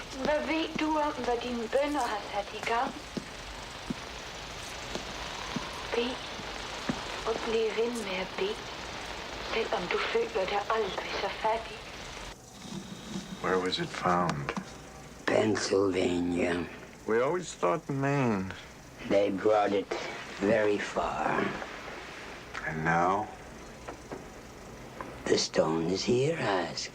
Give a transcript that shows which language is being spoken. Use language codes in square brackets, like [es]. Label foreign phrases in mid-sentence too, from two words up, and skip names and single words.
[da] Hvad ved du om, hvad dine bønner har sat i gang? Bed. Og bliv ved med at bede. Selvom du føler dig aldrig så fattig. [en] Where was it found? Pennsylvania. We always thought Maine. They brought it very far. And now? The stone is here, Ask.